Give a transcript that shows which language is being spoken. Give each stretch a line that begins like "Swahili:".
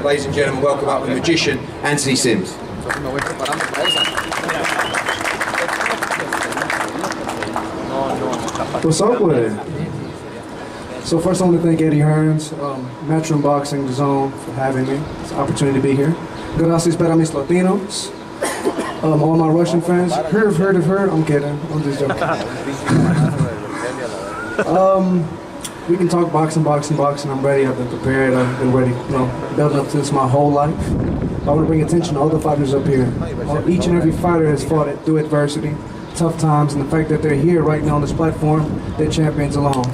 English: Ladies and gentlemen, welcome up the magician, Anthony Sims. What's up with it? So first I want to thank Eddie Hearns, Matchroom Boxing, DAZN for having me. It's an opportunity to be here.
Spanish: Gracias para mis Latinos.
English: All my Russian fans, heard of her. I'm kidding. I'm just joking. We can talk boxing. I'm ready. I've been prepared. I've been ready. Building up to this my whole life. I want to bring attention to all the fighters up here. Each and every fighter has fought it through adversity, tough times, and the fact that they're here right now on this platform, they're champions alone.